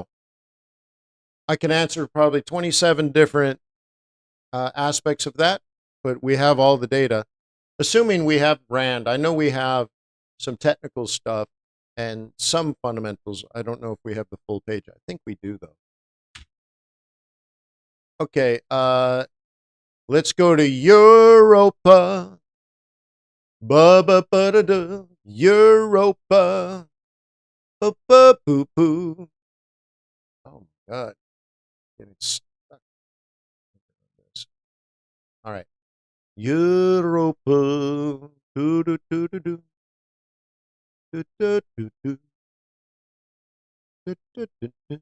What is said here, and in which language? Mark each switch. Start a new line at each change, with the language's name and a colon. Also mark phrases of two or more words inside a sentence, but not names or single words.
English: I can answer probably 27 different aspects of that, but we have all the data. Assuming we have Rand, I know we have some technical stuff and some fundamentals. I don't know if we have the full page. I think we do, though. Okay, let's go to Europa. Ba-ba-ba-da-da. Europa. Ba-ba-boo-boo. Oh, my God. Getting stuck. All right. Europa. Do-do-do-do-do. Do-do-do-do. Do-do-do-do.